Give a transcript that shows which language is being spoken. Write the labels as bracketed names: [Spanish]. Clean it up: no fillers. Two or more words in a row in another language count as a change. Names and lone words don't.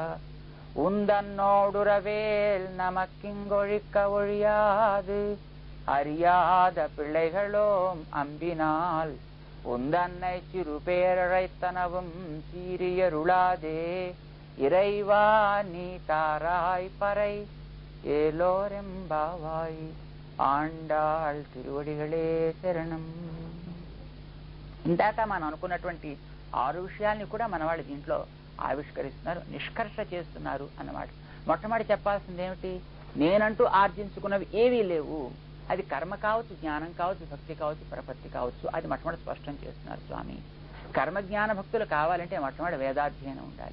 [Tamil] உந்தன்னோடுறவேல் நமக்கிங்கொழிக்க ஒழியாது, அறியாத பிள்ளைகளோம் அம்பினால் உந்தன்னை சிறு பேரழைத்தனவும் சீரியருளாதே, இறைவா நீ தாராய் பறை ஏலோரெம்பாவாய். ஆண்டாள் திருவடிகளே சரணம். [Telugu] ఇందాక మనం అనుకున్నటువంటి 6 విషయాల్ని కూడా మన వాళ్ళు దీంట్లో ఆవిష్కరిస్తున్నారు, నిష్కర్ష చేస్తున్నారు అన్నమాట. మొట్టమొదటి చెప్పాల్సింది ఏమిటి? నేనంటూ ఆర్జించుకున్నవి ఏవీ లేవు. అది కర్మ కావచ్చు, జ్ఞానం కావచ్చు, భక్తి కావచ్చు, ప్రపత్తి కావచ్చు. అది మొట్టమొదటి స్పష్టం చేస్తున్నారు స్వామి. కర్మ జ్ఞాన భక్తులు కావాలంటే మొట్టమొదటి వేదాధ్యయనం ఉండాలి.